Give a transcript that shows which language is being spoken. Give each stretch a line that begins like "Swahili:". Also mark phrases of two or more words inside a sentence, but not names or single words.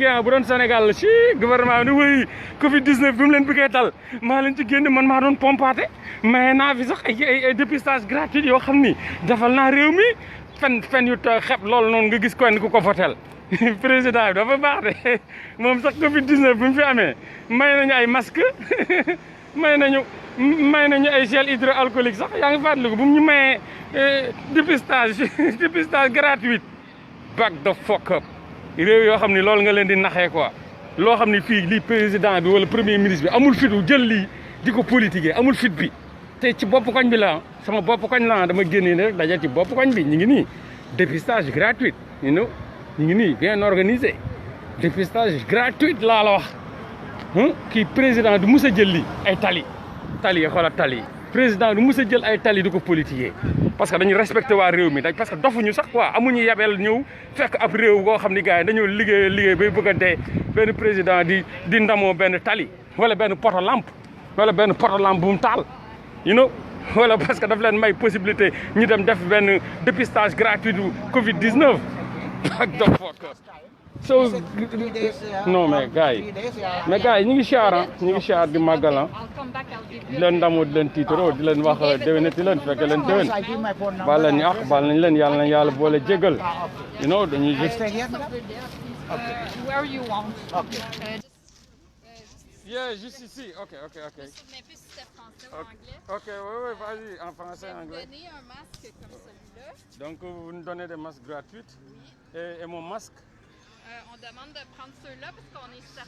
Wolof: bu doon Sénégal la ci gouvernement bi ni wéy Covid-19 bi mu leen bëggee dal maa leen ci génn man maa doon pompaate mais naa fi sax ay dépistage gratuit yoo xam ni defal naa réew mi fen yu xeb loolu noonu nga gis kenn ku ko votel président bi dafa baax de moom sax Covid-19 bi mu fi amee may nañu ay masque may nañu ay
French: gel hydroalcoolique
Wolof: sax yaa ngi fàttaliku bu mu ñu mayee
French: dépistage gratuit
English: back the fuck up
Wolof: réew yoo xam ni loolu nga leen di naxee quoi loo xam ni fii lii président bi wala
French: premier ministre
Wolof: bi amul fit wu jël lii di ko politiquer amul fit bi te ci bopp koñ bi la sama bopp koñ la dama génnee rek daje ci bopp koñ bi ñu ngi nii
French: dépistage gratuit
English: you know
Wolof: ñu ngi nii
French: bien organisé dépistage gratuit
Wolof: laa la wax kii président du mus a jël lii ay tali yi xoolal tali yi président du mus a jël ay tali di ko politiquer
French: parce que
Wolof: dañu respecté waa réew mi
French: parce que
Wolof: dofuñu sax quoi amuñu yabel ñëw fekk ab réew boo xam ni gars yi dañoo liggéey bay bëgg a dee benn président di ndamoo benn tali wala benn poto lampe bu mu taal
English: you know
Wolof: wala
French: parce que
Wolof: daf leen may possibilité ñu dem def benn
French: dépistage gratuit du Covid-19
English: back the fuck up so
French: non mais
Wolof: gars yi ñu ngi siyaar di màggal di leen ndamoo di leen tiitaroo di leen wax déwénati leen fekke leen déwén baal leen ñu baal nañ leen yàlla nañ yàlla boole jégal
English: you know
Wolof: dañuy juste
English: where you want.
French: Juste ici. Ok. Je me souviens plus si c'était français ou anglais. Ok, oui, vas-y, en français, en anglais. Je vais vous donner un masque comme celui-là. Donc, vous nous donnez des masques gratuits. Oui. Et mon masque? On demande de prendre ceux-là parce qu'on est certain.